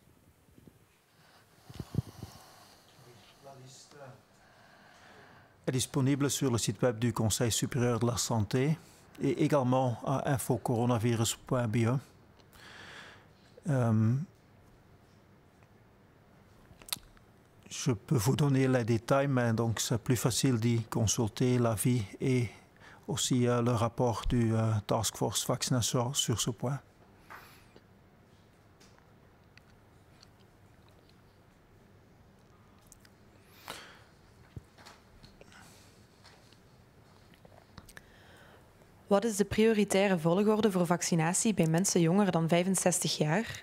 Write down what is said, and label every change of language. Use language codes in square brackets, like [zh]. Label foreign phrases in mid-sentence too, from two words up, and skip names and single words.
[fr] Est disponible sur le site web du Conseil supérieur de la santé et également à infocoronavirus.be. Je peux vous donner les détails, mais donc c'est plus facile d'y consulter l'avis et aussi le rapport du Task Force Vaccination sur ce point. [nl] Wat is de prioritaire volgorde voor vaccinatie bij mensen jonger dan 65 jaar?